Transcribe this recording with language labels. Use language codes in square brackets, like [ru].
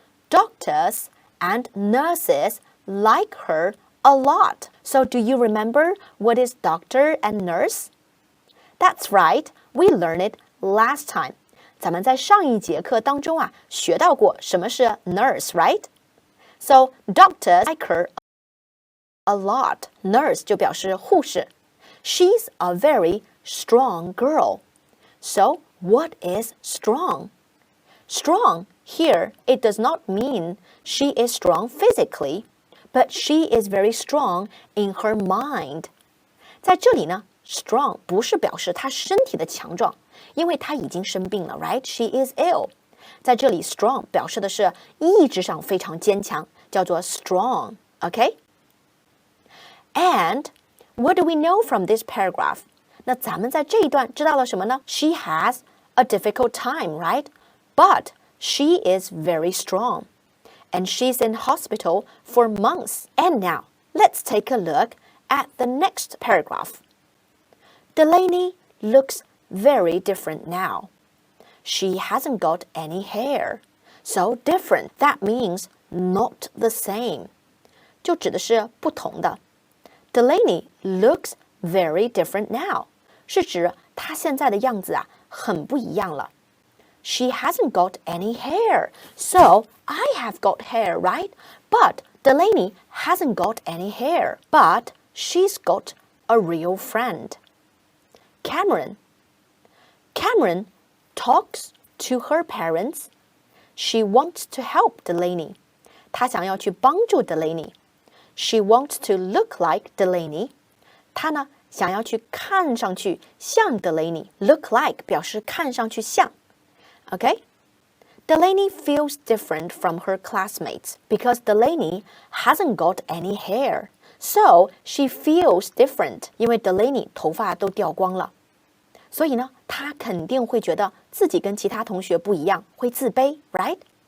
[en] Doctors and nurses like her a lot. So do you remember what is doctor and nurse? That's right. We learned it last time. [zh] 咱们在上一节课当中啊，学到过什么是 nurse, right? [en] So doctors like her a lot. [zh] Nurse 就表示护士。 [en] She's a very strong girl. So what is strong? Strong, here, it does not mean she is strong physically, but she is very strong in her mind. [zh] 在这里呢 strong 不是表示她身体的强壮，因为她已经生病了 right? [en] She is ill. [zh] 在这里 strong 表示的是意志上非常坚强，叫做 strong, okay? [en] And what do we know from this paragraph? [zh] 那咱们在这一段知道了什么呢？ [en] She has a difficult time, right? But she is very strong. And she's in hospital for months. And now, let's take a look at the next paragraph. Delaney looks very different now. She hasn't got any hair. So different, that means not the same. [zh] 就指的是不同的。 [en] Delaney looks very different now. [zh] 是指她现在的样子啊，很不一样了。 [en] She hasn't got any hair. So, I have got hair, right? But Delaney hasn't got any hair. But she's got a real friend. Cameron. Cameron talks to her parents. She wants to help Delaney. [zh] 她想要去帮助 Delaney. [en] She wants to look like Delaney. [zh] 她呢想要去看上去像 Delaney. Look like 表示看上去像。 [en] Okay? Delaney feels different from her classmates because Delaney hasn't got any hair. So she feels different. [zh] 因为 Delaney 头发都掉光了。所以呢，她肯定会觉得自己跟其他同学不一样，会自卑 right?